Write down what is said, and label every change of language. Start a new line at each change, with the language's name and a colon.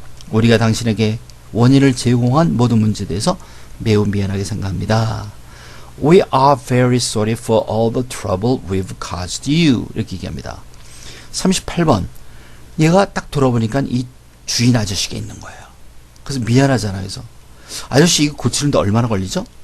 Korean: 우리가 당신에게 원인을 제공한 모든 문제에 대해서 매우 미안하게 생각합니다.
English: We are very sorry for all the trouble we've caused you.
Korean: 이렇게 얘기합니다. 38번. 얘가 딱 돌아보니까 이 주인 아저씨가 있는 거예요. 그래서 미안하잖아요. 그래서 아저씨 이거 고치는데 얼마나 걸리죠?